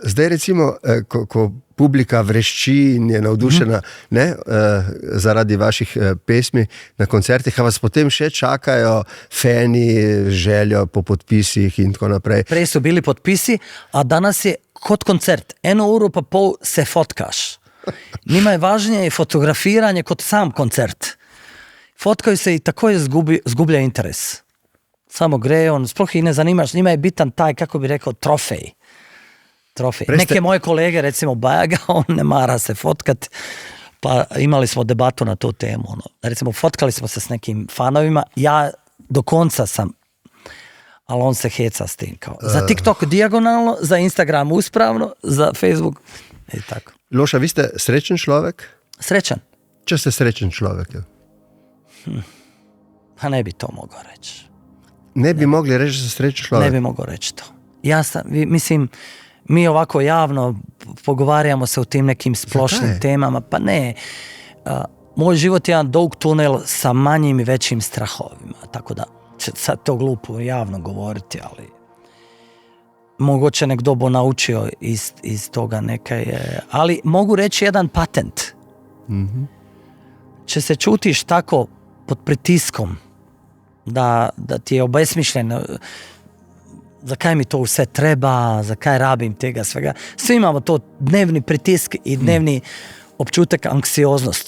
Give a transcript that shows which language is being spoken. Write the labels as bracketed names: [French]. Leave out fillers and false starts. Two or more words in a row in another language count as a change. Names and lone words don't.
[Slovenian] Zdaj recimo, ko publika vrešči in je navdušena zaradi vaših pesmi na koncertih, a vas potem še čakajo fani z željo po podpisih in tako naprej? Prej so bili podpisi, a danas je kot koncert. 1,5 ure se fotkaš. [Bosnian] Njima je važnije fotografiranje kot sam koncert. Fotkaju se i tako zgublja interes. Samo grejo, sploh ih ne zanimaš, njima je bitan taj, kako bi rekao, trofej. Neke moje kolege, recimo Bajaga, on ne mara se fotkat, pa imali smo debatu na tu temu. Recimo, fotkali smo se s nekim fanovima, ja do konca sam, ali on se heca s tim. Kao. Za TikTok dijagonalno, za Instagram uspravno, za Facebook i tako. [Slovenian] Loša, vi ste srečen človek? [Bosnian] Srećan? [Slovenian] Če ste srečen človek? [Bosnian] Pa ne bi to mogao reći. [Slovenian] Ne bi mogli reći da ste srečen človek? [Bosnian] Ne bi mogao reći to. Ja sam, mislim, mi ovako javno pogovarjamo se o tim nekim splošnim temama, pa ne. Moj život je jedan dug tunel sa manjim i većim strahovima, tako da će sad to glupo javno govoriti, ali mogoće nek dobo naučio iz toga nekaj. Ali mogu reći jedan patent. [Slovenian] Če se čutiš tako pod pritiskom da ti je obesmišljeno zakaj mi to vse treba, zakaj rabim tega svega. [Bosnian] Svi imamo to dnevni pritisk i dnevni občutek anksioznosti.